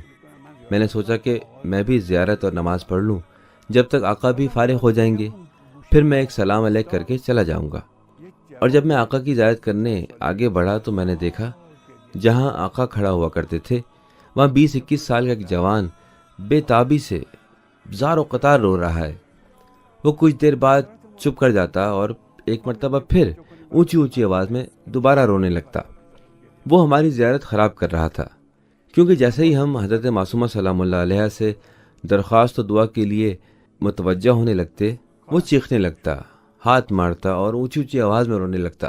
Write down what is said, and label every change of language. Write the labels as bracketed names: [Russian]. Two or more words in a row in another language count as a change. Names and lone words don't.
[Urdu] میں نے سوچا کہ میں بھی زیارت اور نماز پڑھ لوں جب تک آقا بھی فارغ ہو جائیں گے، پھر میں ایک [Arabic] سلام علیک [Urdu] کر کے چلا جاؤں گا۔ اور جب میں آقا کی زیارت کرنے آگے بڑھا تو میں نے دیکھا جہاں آقا کھڑا ہوا کرتے تھے وہاں 20-21 سال کا ایک جوان بے تابی سے زار و قطار رو رہا ہے۔ وہ کچھ دیر بعد چپ کر جاتا اور ایک مرتبہ پھر اونچی اونچی آواز میں دوبارہ رونے لگتا۔ وہ ہماری زیارت خراب کر رہا تھا، کیونکہ جیسے ہی ہم حضرت معصومہ [Arabic] سلام اللہ علیہ [Urdu] سے درخواست و دعا کے لیے متوجہ ہونے لگتے، وہ چیخنے لگتا، ہاتھ مارتا اور اونچی اونچی آواز میں رونے لگتا۔